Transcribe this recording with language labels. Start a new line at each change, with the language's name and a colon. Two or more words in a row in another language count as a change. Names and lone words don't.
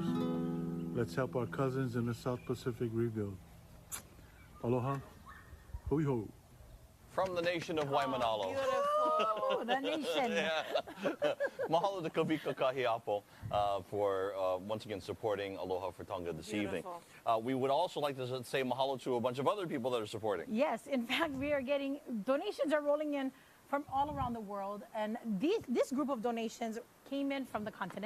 English: Let's help our cousins in the South Pacific rebuild.
Hawaiian: Aloha. Hui ho.
English: From the nation of Waimanalo. Beautiful. The nation. Yeah. Mahalo to Kavika Kahiapo for once again supporting Aloha4Tonga this evening. We would also like to say mahalo to a bunch of other people that are supporting. Yes, in fact, we are getting donations are rolling in from all around the world, and this group of donations came in from the continent.